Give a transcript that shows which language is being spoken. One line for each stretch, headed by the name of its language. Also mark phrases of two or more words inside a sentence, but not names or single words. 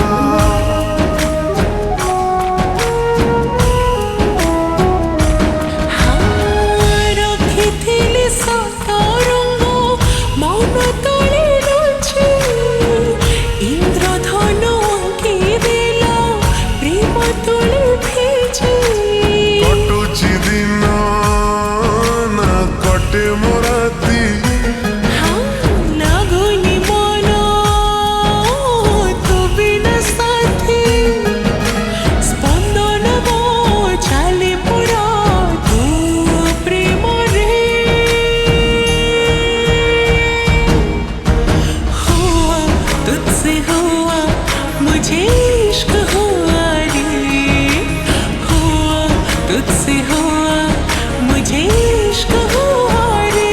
Odia: ରଖିଥିଲି ସତରଙ୍ଗ ମନ ତଳେ ଲୁଚି। ଇନ୍ଦ୍ରଧନୁ ଅଙ୍କି ଦେଲା ପ୍ରେମ ତୁଳି ଭିଜି। କଟୁଛି ଦିନ ନା କଟେ ମୋ ରାତି ଲାଗୁନି ମନ ତୋ ବିନା ସାଥୀ। ସ୍ପନ୍ଦନ ମୋ ଚାଲେ ପୁରା ତୋ ପ୍ରେମରେ।
Hindi: हुआ तुझसे हुआ मुझे इश्क हुआ रे। हुआ तुझसे हुआ मुझे इश्क हुआ रे।